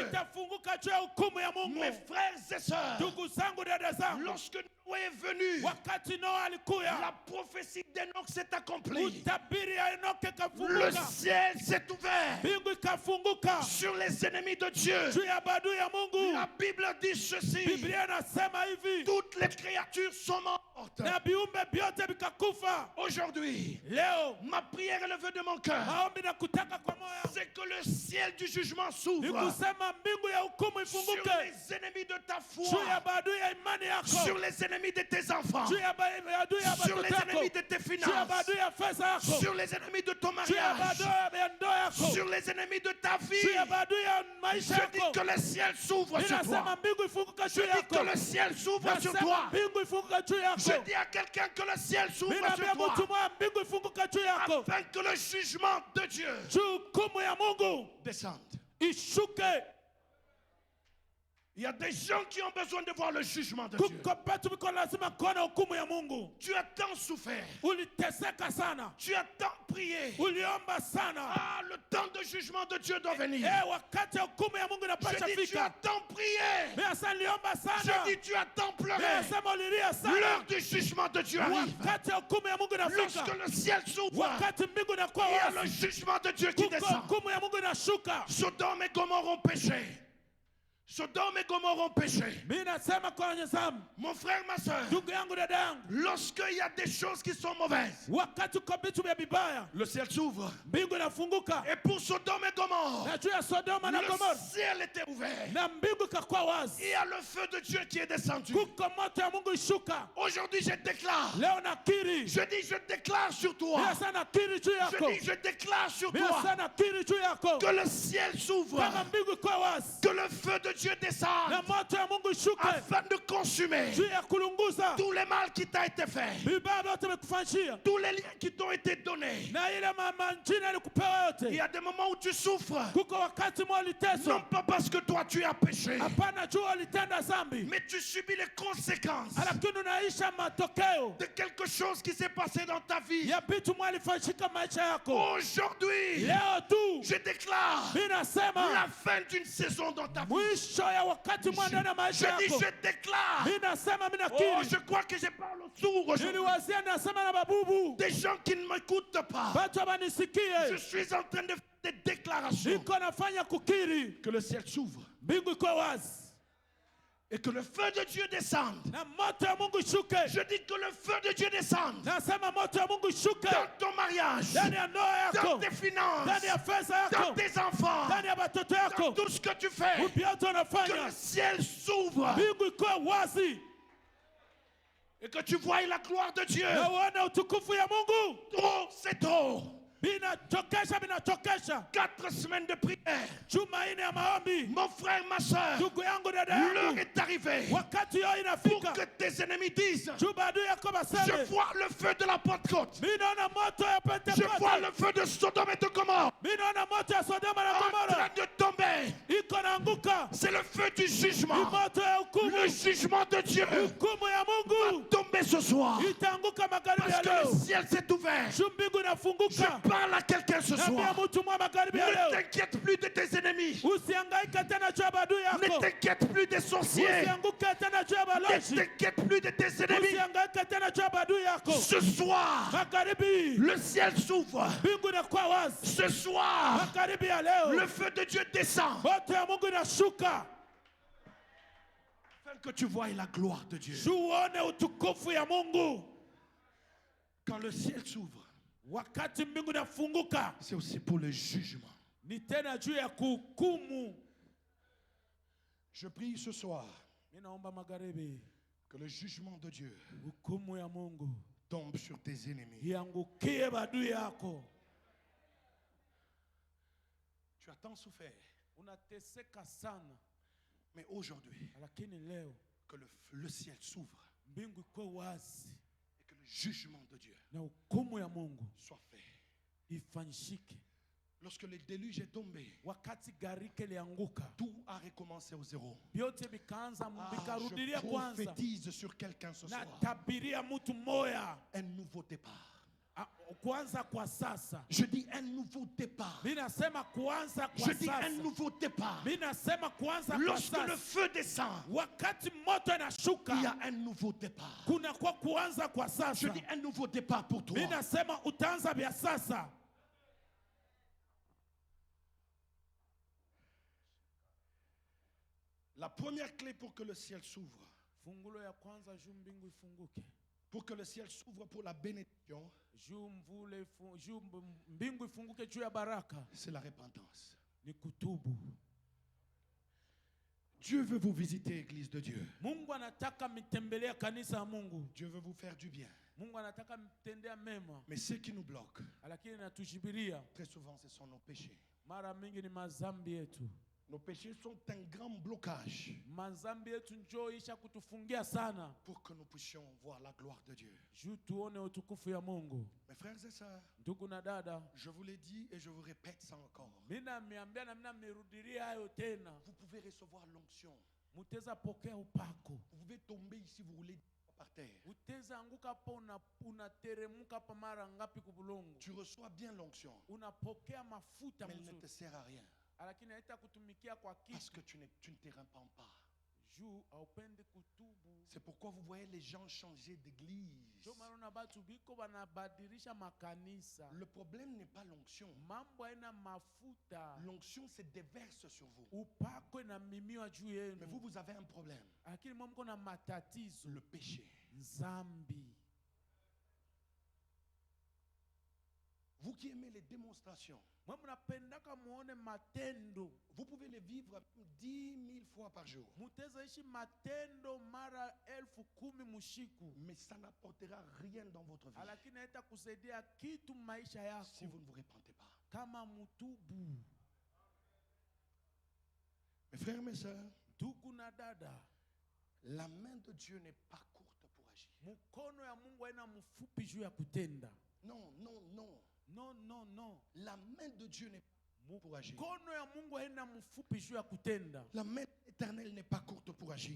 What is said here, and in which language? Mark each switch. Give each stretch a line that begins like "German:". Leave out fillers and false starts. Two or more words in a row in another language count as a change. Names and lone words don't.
Swahili: Itafunguka juu ya hukumu ya Mungu.
French: Mes frères et sœurs,
Swahili: Ndugu zangu, dada zangu,
French: lorsque Noé est venu,
Swahili: wakati Noa alikuya,
French: la prophétie d'Enoch s'est accomplie.
Swahili: utabiri ya Enoki
French: Le
Swahili: ikafunguka.
French: ciel s'est ouvert
Swahili: Mbingu ikafunguka
French: sur les ennemis de Dieu.
Swahili: juu ya badui ya Mungu.
French: La Bible dit ceci:
Swahili: Biblia inasema hivi,
French: toutes les créatures sont mortes.
Swahili: na viumbe vyote vikakufa.
French: Aujourd'hui,
Swahili: Leo
French: ma prière élevée de mon cœur,
Swahili: maombi na kutaka kwa moyo
French: c'est que le ciel du jugement
Swahili: ni
French: s'ouvre
Swahili: kusema mbingu ya hukumu
French: sur
Swahili: ifunguke
French: les ennemis de ta
Swahili: juu ya
French: foi,
Swahili: badui ya imani yako,
French: sur les ennemis de tes enfants,
Swahili: juu ya badui ya
French: sur les
Swahili: watoto yako,
French: ennemis de tes
Swahili: juu ya
French: finances,
Swahili: badui ya fedha yako,
French: sur les ennemis de ton
Swahili: juu ya
French: mariage,
Swahili: badui ya ndoa yako,
French: sur les ennemis de ta
Swahili: juu
French: vie.
Swahili: ya badui ya maisha
French: Je dis
Swahili: yako.
French: que le ciel s'ouvre sur
Swahili: Ninasema
French: toi.
Swahili: mbingu ifunguka
French: Je
Swahili: juu
French: dis
Swahili: yako.
French: que le ciel s'ouvre sur
Swahili: Nasema
French: toi.
Swahili: mbingu ifunguka juu
French: Je
Swahili: yako.
French: dis à quelqu'un que le ciel s'ouvre
Swahili: Ninaambia
French: sur toi,
Swahili: mtu mmoja mbingu ifunguka juu yako.
French: afin que le jugement de Dieu
Swahili: Juu hukumu ya Mungu
French: descende.
Swahili: ishuke.
French: Il y a des gens qui ont besoin de voir le jugement de Dieu.
Swahili: Kuko petu biko lazima kuona hukumu ya Mungu.
French: Tu as tant souffert,
Swahili: Uliteseka sana.
French: tu as tant prié.
Swahili: Uliomba sana.
French: Ah, le temps de jugement de Dieu doit venir.
Swahili: Wakati hukumu ya Mungu inapasha
French: Je dis, tu as
Swahili: fika.
French: tant prié.
Swahili: Mimi sasa niliomba sana.
French: Je dis, tu as tant pleuré.
Swahili: Mimi sema ulilia sana.
French: L'heure du jugement de Dieu arrive.
Swahili: Wakati hukumu ya Mungu inafika.
French: Lorsque le ciel s'ouvre,
Swahili: Wakati mbingu inakuwa
French: il y a le
Swahili: wazi.
French: jugement de Dieu qui
Swahili: Kuko
French: descend.
Swahili: hukumu ya Mungu inashuka.
French: Sodome et Gomorrhe ont péché. Sodome et Gomorrhe ont péché.
Swahili: Mimi nasema kwa wenye zamu.
French: Mon frère, ma soeur,
Swahili: Ndugu yangu, dada yangu,
French: lorsqu'il y a des choses qui sont mauvaises,
Swahili: wakati uko vitu vya vibaya,
French: le ciel s'ouvre.
Swahili: mbingu inafunguka.
French: Et pour Sodome et Gomorrhe,
Swahili: Na juu ya Sodoma na
French: le
Swahili: Gomora,
French: ciel était ouvert.
Swahili: na mbingu ikakuwa wazi.
French: Il y a le feu de Dieu qui est descendu.
Swahili: Kuko moto ya Mungu ishuka.
French: Aujourd'hui, je déclare.
Swahili: Leo nakiri.
French: Je dis, je déclare sur toi.
Swahili: Mimi sasa nakiri juu
French: Je
Swahili: yako.
French: dis, je déclare sur
Swahili: Mimi
French: toi
Swahili: sasa nakiri juu yako.
French: que le ciel s'ouvre.
Swahili: Kama mbingu ikuwa wazi.
French: Que le feu de Dieu descende
Swahili: Na moto ya Mungu ishuke.
French: afin de consumer
Swahili: Juu ya kulunguza.
French: tout le mal qui t'a été fait.
Swahili: Vibaya vyote vimekufanyia.
French: Tous les liens qui t'ont été donnés.
Swahili: Na ile manjina ilikupewa
French: Il y
Swahili: yote.
French: a des moments où tu souffres.
Swahili: Kuko wakati mwa
French: Non
Swahili: uliteswa.
French: pas parce que toi tu as péché,
Swahili: Hapana jua ulitenda zambi.
French: mais tu subis les conséquences
Swahili: Lakini unaisha matokeo
French: de quelque chose qui s'est passé dans ta vie.
Swahili: ya vitu mwalifanyika maisha yako.
French: Aujourd'hui,
Swahili: Leo tu
French: je déclare
Swahili: mimi nasema
French: la fin d'une saison dans ta vie.
Swahili: mwisho ya wakati mwa ndani ya
French: Je
Swahili: maisha
French: dis,
Swahili: yako.
French: je déclare.
Swahili: Mimi nasema, mimi Oh, nakiri.
French: je crois que je parle aux sourds aujourd'hui.
Swahili: Niliwazia nasema na babubu.
French: Des gens qui ne m'écoutent pas.
Swahili: Watu
French: Je
Swahili: wanisikie.
French: suis en train de faire des déclarations.
Swahili: Niko nafanya kukiri.
French: Que le ciel s'ouvre
Swahili: Mbingu iko wazi.
French: et que le feu de Dieu descende.
Swahili: Na moto ya Mungu ishuke.
French: Je dis que le feu de Dieu descende
Swahili: Nasema moto ya Mungu ishuke.
French: dans ton mariage,
Swahili: Ndani ya ndoa
French: dans
Swahili: yako.
French: tes finances,
Swahili: Ndani ya fedha
French: dans
Swahili: yako.
French: tes enfants,
Swahili: Ndani ya watoto
French: dans
Swahili: yako.
French: tout ce que tu fais.
Swahili: Upya
French: Que le
Swahili: unafanya.
French: ciel s'ouvre
Swahili: Mbingu iko wazi.
French: et que tu vois la gloire de Dieu.
Swahili: Na uone utukufu ya Mungu.
French: Trop, c'est trop.
Swahili: Binachokesha.
French: 4 semaines de prière.
Swahili: Juma ine ya maombi.
French: Mon frère, ma soeur,
Swahili: Ndugu yangu, dada
French: l'heure
Swahili: yangu.
French: est arrivée
Swahili: Wakati yo
French: pour
Swahili: inafika.
French: que tes ennemis disent:
Swahili: Juba adui yako
French: je
Swahili: baseme.
French: vois le feu de la Pentecôte.
Swahili: Mimi naona moto ya
French: Je vois
Swahili: Pentekoste.
French: le feu de Sodome et de Gomorrhe
Swahili: Mimi naona moto ya Sodoma na
French: en train
Swahili: Gomora.
French: de tomber.
Swahili: Iko naanguka.
French: C'est le feu du
Swahili: Ni
French: jugement.
Swahili: moto ya hukumu.
French: Le jugement de Dieu
Swahili: Hukumu ya Mungu.
French: tomber ce soir.
Swahili: Itaanguka magharibi ya
French: Parce que le
Swahili: leo.
French: ciel s'est ouvert.
Swahili: Juu mbingu
French: Je
Swahili: inafunguka.
French: parle à quelqu'un ce
Swahili: Naambia
French: soir.
Swahili: mtu mwa magharibi ya
French: Ne
Swahili: leo.
French: t'inquiète plus de tes ennemis.
Swahili: Usihangaike tena juu ya adui
French: Ne
Swahili: yako.
French: t'inquiète plus des sorciers.
Swahili: Usianguke tena juu ya
French: Ne
Swahili: balozi.
French: t'inquiète plus de tes ennemis.
Swahili: Usihangaike tena juu ya adui yako.
French: Ce soir,
Swahili: Magharibi.
French: le ciel s'ouvre.
Swahili: Mbingu inakuwa wazi.
French: Ce soir,
Swahili: Magharibi ya leo.
French: le feu de Dieu descend.
Swahili: Moto ya Mungu inashuka.
French: Afin que tu vois la gloire de Dieu.
Swahili: Juu uone utukufu ya Mungu.
French: Quand le ciel s'ouvre,
Swahili: Wakati mbingu inafunguka.
French: c'est aussi pour le jugement.
Swahili: Ni tena juu ya kuhukumu.
French: Je prie ce soir
Swahili: Mimi naomba magharibi.
French: que le jugement de Dieu
Swahili: Hukumu ya Mungu
French: tombe sur tes ennemis.
Swahili: iangukie adui yako.
French: Tu as tant souffert.
Swahili: unateseka sana,
French: Mais aujourd'hui,
Swahili: lakini leo
French: que le ciel s'ouvre
Swahili: mbingu ikuwe wazi
French: et que le jugement de Dieu
Swahili: na hukumu ya Mungu
French: soit fait.
Swahili: ifanyike.
French: Lorsque le déluge est tombé,
Swahili: Wakati gharika ilianguka,
French: tout a recommencé au zéro.
Swahili: vyote vikaanza Ah, vikarudilia
French: je
Swahili: kwanza.
French: prophétise sur quelqu'un ce
Swahili: Na
French: soir.
Swahili: tabiria mtu moya
French: Un nouveau départ.
Swahili: kuanza kwa sasa.
French: Je dis un nouveau départ.
Swahili: Minasema kuanza kwa
French: Je dis
Swahili: sasa.
French: un nouveau départ.
Swahili: Minasema kuanza kwa
French: Lorsque le
Swahili: sasa.
French: feu descend,
Swahili: Wakati moto
French: il y
Swahili: inashuka,
French: a un nouveau départ.
Swahili: kuna kwa kuanza kwa
French: Je
Swahili: sasa.
French: dis un nouveau départ pour toi.
Swahili: Minasema utaanza vya sasa.
French: La première clé pour que le ciel s'ouvre,
Swahili: Fungulo ya kwanza juu mbingu ifunguke.
French: pour que le ciel s'ouvre pour la bénédiction,
Swahili: Juu mbingu ifunguke juu ya baraka,
French: c'est la repentance.
Swahili: ni kutubu.
French: Dieu veut vous visiter, Église de Dieu.
Swahili: Mungu anataka mitembelea kanisa ya Mungu.
French: Dieu veut vous faire du bien.
Swahili: Mungu anataka mtendea mema,
French: Mais ce qui nous bloque,
Swahili: lakini natujibiria
French: très souvent, ce sont nos péchés.
Swahili: mara mingi ni mazambi yetu.
French: Nos péchés sont un grand blocage
Swahili: Mazambi yetu njoo isha kutufungia sana,
French: pour que nous puissions voir la gloire de Dieu.
Swahili: juu tuone utukufu ya Mungu.
French: Mes frères et sœurs,
Swahili: Ndugu na dada,
French: je vous l'ai dit et je vous répète ça encore.
Swahili: mina miambia na mina mirudiria hayo tena.
French: Vous pouvez recevoir l'onction.
Swahili: Muteza pokea upako.
French: Vous pouvez tomber ici, vous roulez par terre.
Swahili: Uteza anguka hapa unateremuka hapa mara ngapi kubulongo.
French: Tu reçois bien l'onction,
Swahili: Unapokea mafuta
French: mais elle ne te
Swahili: mzuri,
French: sert à rien
Swahili: lakini haita kutumikia kwa
French: parce
Swahili: kitu.
French: que tu ne te repens pas.
Swahili: Juu haupende kutubu.
French: C'est pourquoi vous voyez les gens changer d'église.
Swahili: Ndio maana na batu biko banabadilisha makanisa.
French: Le problème n'est pas l'onction.
Swahili: Mambo haina mafuta.
French: L'onction se déverse sur vous.
Swahili: Upako inamimiwa juu
French: Mais
Swahili: yenu.
French: vous avez un problème.
Swahili: Lakini mwa mko na matatizo.
French: Le péché.
Swahili: Zambi.
French: Vous qui aimez les démonstrations,
Swahili: Mwa mnapendaka muone matendo.
French: vous pouvez les vivre 10 000 fois par jour.
Swahili: Muteza ishi matendo mara 10,000 mushiku.
French: Mais ça n'apportera rien dans votre vie
Swahili: Lakini haita kusaidia kitu maisha yako
French: si vous ne vous repentez pas.
Swahili: kama mutubu.
French: Mes frères, mes sœurs,
Swahili: Ndugu na dada,
French: la main de Dieu n'est pas courte pour agir.
Swahili: mkono ya Mungu haina mfupi juu ya kutenda.
French: Non, non, non.
English: No, no, no.
French: La main de Dieu n'est pas courte pour agir.
Swahili: Mkono ya Mungu haina mfupi juu ya kutenda.
French: La main éternelle n'est pas courte pour agir.